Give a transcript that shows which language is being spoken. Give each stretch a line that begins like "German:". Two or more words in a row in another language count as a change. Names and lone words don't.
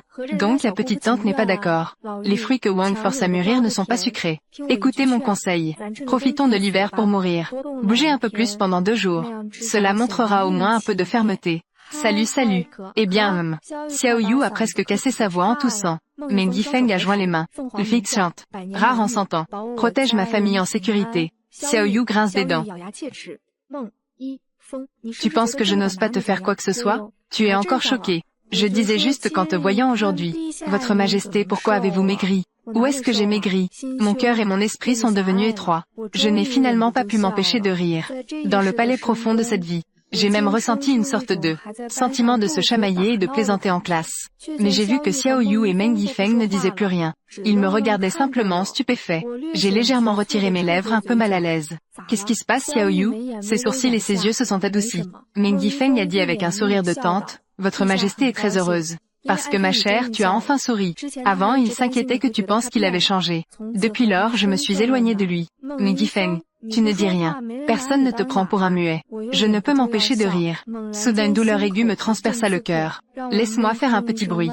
French: Donc la petite tante n'est pas d'accord. Les fruits que Wang force à mûrir ne sont pas sucrés. Écoutez mon conseil. Profitons de l'hiver pour mourir. Bougez un peu plus pendant 2 jours. Cela montrera au moins un peu de fermeté. Salut, salut. Eh bien, Xiao Yu a presque cassé sa voix en toussant. Meng Yi Feng a joint les mains. Le fixe chante. Rare en 100 ans. Protège ma famille en sécurité. Xiao Yu grince des dents. Tu penses que je n'ose pas te faire quoi que ce soit? Tu es encore choqué. Je disais juste qu'en te voyant aujourd'hui. Votre Majesté, pourquoi avez-vous maigri? Où est-ce que j'ai maigri? Mon cœur et mon esprit sont devenus étroits. Je n'ai finalement pas pu m'empêcher de rire. Dans le palais profond de cette vie. J'ai même ressenti une sorte de sentiment de se chamailler et de plaisanter en classe. Mais j'ai vu que Xiao Yu et Meng Yi Feng ne disaient plus rien. Ils me regardaient simplement stupéfaits. J'ai légèrement retiré mes lèvres un peu mal à l'aise. Qu'est-ce qui se passe, Xiao Yu? Ses sourcils et ses yeux se sont adoucis. Meng Yi Feng a dit avec un sourire de tante, « Votre Majesté est très heureuse. Parce que ma chère, tu as enfin souri. Avant, il s'inquiétait que tu penses qu'il avait changé. Depuis lors, je me suis éloignée de lui. Meng Yi Feng, tu ne dis rien. Personne ne te prend pour un muet. Je ne peux m'empêcher de rire. Soudain une douleur aiguë me transperça le cœur. Laisse-moi faire un petit bruit.